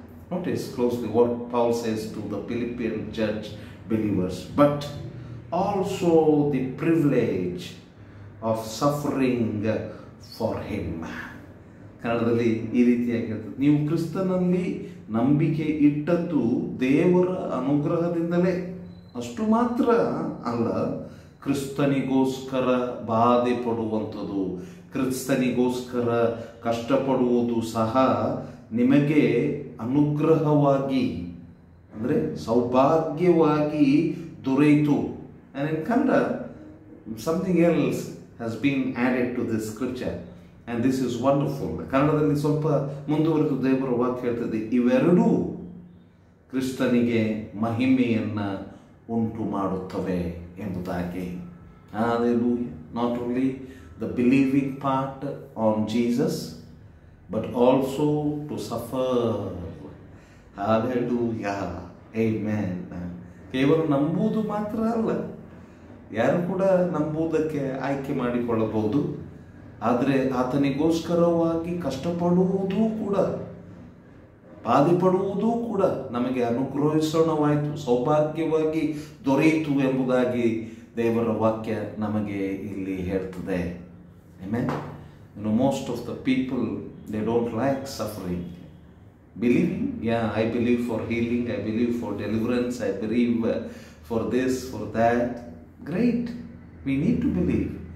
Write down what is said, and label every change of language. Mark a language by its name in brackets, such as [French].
[English] Notice closely what Paul says to the Philippian church believers, but also the privilege of suffering for him. [Kannada] ಕನ್ನಡದಲ್ಲಿ ಈ ರೀತಿಯಾಗಿರ್ತದೆ, ನೀವು ಕ್ರಿಸ್ತನಲ್ಲಿ ನಂಬಿಕೆ ಇಟ್ಟದ್ದು ದೇವರ ಅನುಗ್ರಹದಿಂದಲೇ. ಅಷ್ಟು ಮಾತ್ರ ಅಲ್ಲ, ಕ್ರಿಸ್ತನಿಗೋಸ್ಕರ ಬಾಧೆ ಪಡುವಂಥದ್ದು, ಕ್ರಿಸ್ತನಿಗೋಸ್ಕರ ಕಷ್ಟಪಡುವುದು ಸಹ ನಿಮಗೆ ಅನುಗ್ರಹವಾಗಿ, ಅಂದರೆ ಸೌಭಾಗ್ಯವಾಗಿ ದೊರೆಯಿತು. [English] And in Kannada, something else has been added to this scripture, and this is wonderful. [Kannada] ಕನ್ನಡದಲ್ಲಿ ಸ್ವಲ್ಪ ಮುಂದುವರೆದು ದೇವರ ವಾಕ್ಯ ಹೇಳ್ತದೆ, ಇವೆರಡೂ ಕ್ರಿಸ್ತನಿಗೆ ಮಹಿಮೆಯನ್ನು ಉಂಟು ಮಾಡುತ್ತವೆ ಎಂಬುದಾಗಿ. [English] Hallelujah. Not only the believing part on Jesus, but also to suffer. Hallelujah. Amen. [Kannada] ಕೇವಲ ನಂಬುವುದು ಮಾತ್ರ ಅಲ್ಲ, ಯಾರು ಕೂಡ ನಂಬುವುದಕ್ಕೆ ಆಯ್ಕೆ ಮಾಡಿಕೊಳ್ಳಬಹುದು, ಆದರೆ ಆತನಿಗೋಸ್ಕರವಾಗಿ ಕಷ್ಟಪಡುವುದೂ ಕೂಡ, ಬಾಧೆ ಪಡುವುದೂ ಕೂಡ ನಮಗೆ ಅನುಗ್ರಹಿಸೋಣವಾಯಿತು, ಸೌಭಾಗ್ಯವಾಗಿ ದೊರೆಯಿತು ಎಂಬುದಾಗಿ ದೇವರ ವಾಕ್ಯ ನಮಗೆ ಇಲ್ಲಿ ಹೇಳ್ತದೆ. Amen. [English] Most of the people, they don't like suffering. Believing, yeah, I believe for healing, I believe for deliverance, I believe for this, for that. Great. We need to believe.